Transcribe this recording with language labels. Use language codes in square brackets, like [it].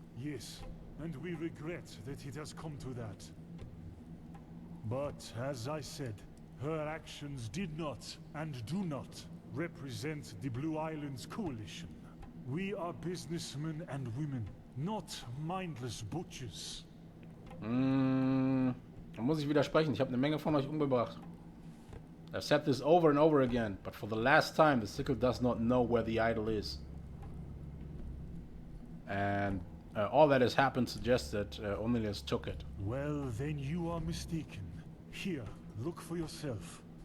[en] Yes, and we regret that it has come to that. But, as I said, her actions did not, and do not, represent the Blue Islands Coalition. We are businessmen and women, not mindless butchers. [de] Da muss ich widersprechen. Ich habe eine Menge von euch umgebracht. [en] I've said this over and over again, but for the last time, the sickle does not know where the idol is. And all that has happened suggests that O'Neillis took it. Well, then you are mistaken. Here, look for yourself.